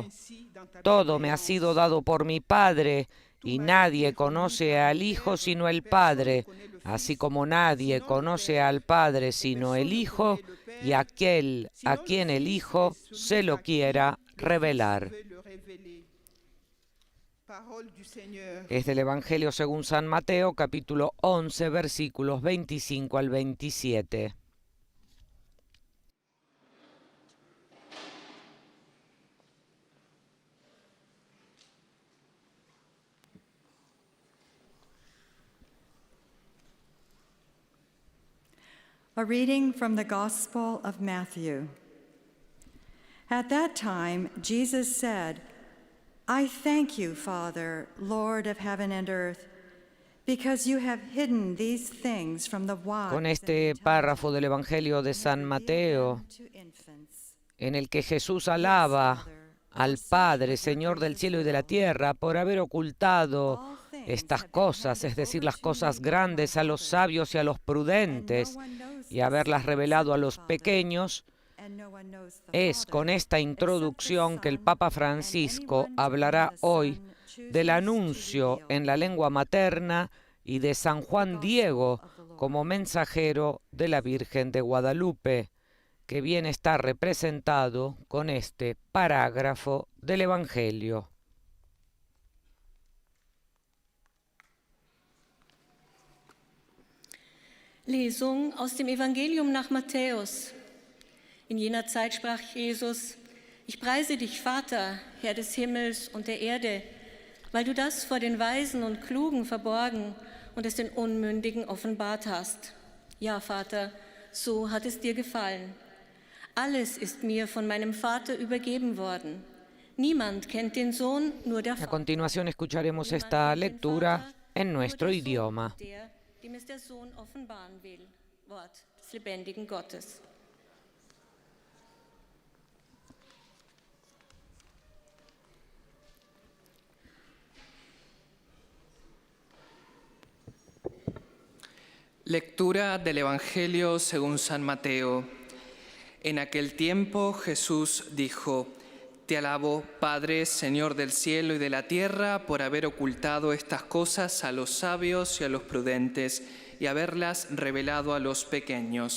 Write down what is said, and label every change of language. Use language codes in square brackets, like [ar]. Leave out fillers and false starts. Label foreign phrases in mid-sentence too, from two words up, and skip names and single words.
[es] Todo me ha sido dado por mi Padre, y nadie conoce al Hijo sino el Padre, así como nadie conoce al Padre sino el Hijo, y aquel a quien el Hijo se lo quiera revelar. [fr] Parole du Seigneur. [es] Es del Evangelio según San Mateo, capítulo 11, versículos 25 al 27. [en] A reading from the Gospel of Matthew. At that time, Jesus said, I thank you, Father, Lord of heaven and earth, because you have hidden these things from the wise [es] Con [en] and [es] este [en] intelligent [es] párrafo del Evangelio de [en] and have [es] San [en] revealed [es] Mateo, [en] them to infants. [es] en el que Jesús alaba al Padre, Señor del cielo y de la tierra, por haber ocultado estas cosas, es decir, las cosas grandes, a los sabios y a los prudentes, y haberlas revelado a los pequeños. Es con esta introducción que el Papa Francisco hablará hoy del anuncio en la lengua materna y de San Juan Diego como mensajero de la Virgen de Guadalupe, que bien está representado con este parágrafo del Evangelio. [de] Lesung aus dem Evangelium nach Matthäus. In jener Zeit sprach Jesus: Ich preise dich, Vater, Herr des Himmels und der Erde, weil du das vor den Weisen und Klugen verborgen und es den Unmündigen offenbart hast. Ja, Vater, so hat es dir gefallen. Alles ist mir von meinem Vater übergeben worden. Niemand kennt den Sohn, nur der [es] A [de] Vater. [es] continuación escucharemos [de] Niemand [es] esta [de] kennt den [es] lectura [de] Vater, [es] en [de] nur [es] nuestro [de] der Sohn, [es] idioma. [de] der, dem es der Sohn offenbaren will. Wort des lebendigen Gottes. [es] Lectura del Evangelio según San Mateo. En aquel tiempo Jesús dijo: Te alabo, Padre, Señor del cielo y de la tierra, por haber ocultado estas cosas a los sabios y a los prudentes y haberlas revelado a los pequeños.